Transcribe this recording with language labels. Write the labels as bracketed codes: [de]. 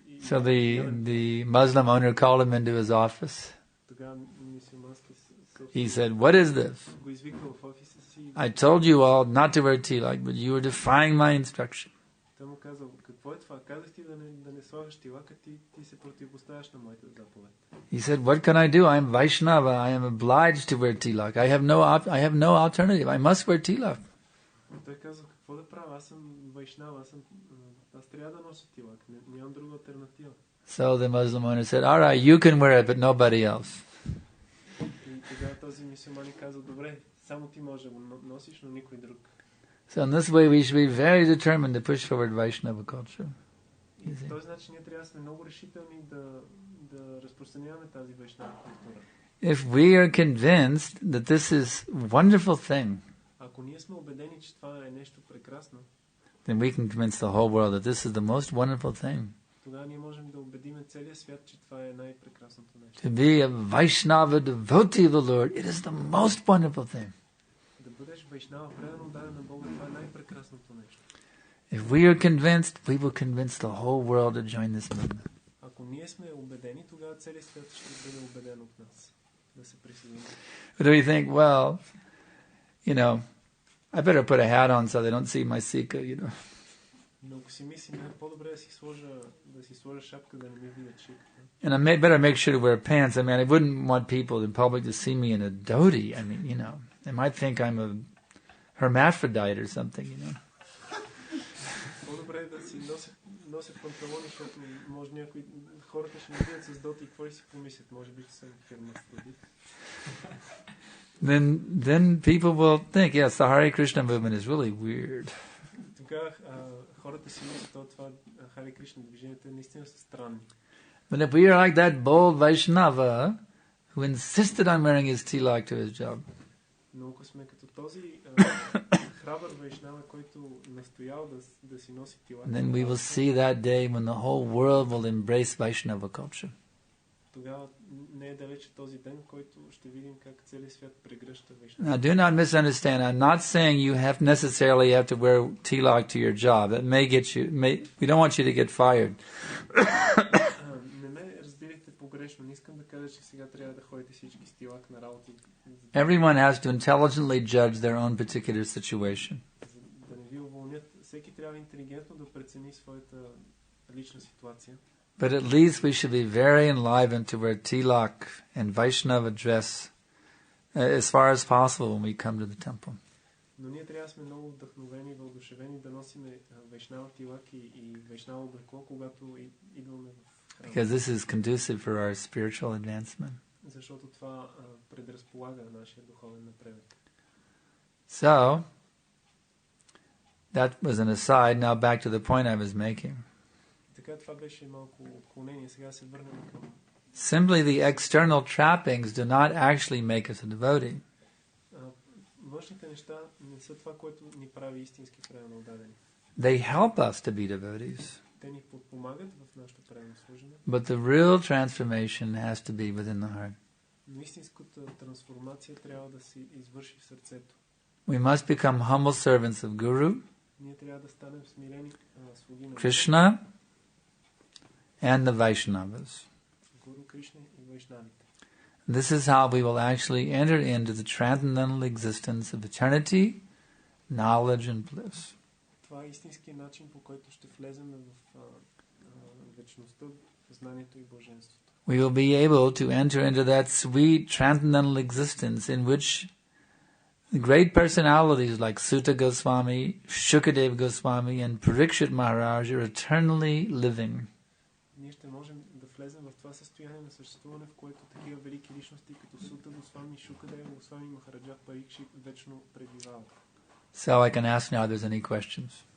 [en] So the Muslim owner called him into his office. [bg] Тогава мюсюлмански [en] He said, what is this? [bg] го извикал в офиса си. [en] I told you all not to wear tilak, but you were defying my instruction. [bg] Той му казал, какво е това? Казах ти да не слагаш тилака, ти се противопоставяш на моята заповед. [en] He said, what can I do? I'm Vaishnava. I am obliged to wear tilak. I have no alternative. I must wear tilak. [bg] Той казал, какво да правя? Аз съм вайшнава, аз трябва да нося тилак. Нямам друга алтернатива. [en] So the Muslim owner said, all right, you can wear it, but nobody else. [bg] И тогава този мюсюлманин казал, добре, Само ти можеш да го носиш, но никой друг. [en] So in this way we should be very determined to push forward Vaishnava culture. [bg] И по този начин ние трябва да сме много решителни да разпространяваме тази вайшнава култура. [en] If we are convinced that this is a wonderful thing, [bg] Ако ние сме убедени, че това е нещо прекрасно, [en] then we can convince the whole world that this is the most wonderful thing. [bg] тогава ние можем да убедим целия свят, че това е най-прекрасното нещо. [en] To be a Vaishnava devotee of the Lord, it is the most wonderful thing. [bg] Да бъдеш вайшнава, предано даден на Бога, това е най-прекрасното нещо. [en] If we are convinced, we will convince the whole world to join this movement. [bg] Ако ние сме убедени, тогава целият свят ще бъде убеден от нас да се присъедини. [en] But we think, well, I better put a hat on so they don't see my sika, [bg] Но ако си мислим, по-добре да си сложа шапка, да не ми видят шиката. [en] And I better make sure to wear pants. I mean, I wouldn't want people in public to see me in a dhoti. I mean, they might think I'm a hermaphrodite or something, [bg] По-добре да си нося панталони, защото може някои хората ще ме видят с доти и какво си помислят. Може би, че съм хермафродит. [en] Then people will think, yes, the Hare Krishna movement is really weird. [bg] Тогава хората си мислят, това Харе Кришна движението наистина са странни. [en] But if we are like that bold Vaishnava who insisted on wearing his tilak to his job, [bg] но ако сме като този храбър вайшнава, който настоял да си носи тилак, [en] then we will see that day when the whole world will embrace Vaishnava culture. [bg] Тогава не е далече този ден, който ще видим как целият свят прегръща вайшнава. [en] Now, do not misunderstand. I'm not saying you necessarily have to wear tilak to your job. That may get you. We don't want you to get fired. [bg] Не ме разбирайте погрешно. Не искам да кажа, че сега трябва да ходите всички с тилак на работа. [en] Everyone has to intelligently judge their own particular situation. [bg] Да не ви уволнят. Всеки трябва интелигентно да прецени своята лична ситуация. [en] But at least we should be very enlivened to wear tilak and Vaishnava dress as far as possible when we come to the temple. [bg] Но ние трябва да сме много вдъхновени и въодушевени да носим вайшнава тилак и вайшнава облекло, когато идваме в храма. [en] Because this is conducive for our spiritual advancement. [bg] Защото това предразполага нашия духовен напредък. [en] So, that was an aside. Now back to the point I was making. [bg] Така това беше малко отклонение. Сега се върнем към... [en] Simply the external trappings do not actually make us a devotee. [bg] Външните неща не са това, което ни прави истински правилно отдадени. [en] They help us to be devotees. [bg] Те ни подпомагат в нашето правилно служене. [en] But the real transformation has to be within the heart. [bg] Но истинската трансформация трябва да се извърши в сърцето. [en] We must become humble servants of Guru, [bg] Ние трябва да станем смирени слуги на [en] Krishna, and the Vaishnavas. [bg] Гуру Кришна и вайшнавите. [en] This is how we will actually enter into the transcendental existence of eternity, knowledge and bliss. [bg] Това е истинският начин, по който ще влезем в вечността, знанието и блаженството. [en] We will be able to enter into that sweet transcendental existence in which the great personalities like Sutta Goswami, Shukadev Goswami and Parikshit Maharaj are eternally living. [bg] Ние ще можем да влезем в това състояние на съществуване, в което такива велики личности като Сута Госвами, Шукадева Госвами, Махараджа Парикшит вечно пребивават. [en] So I can ask now if there's any questions.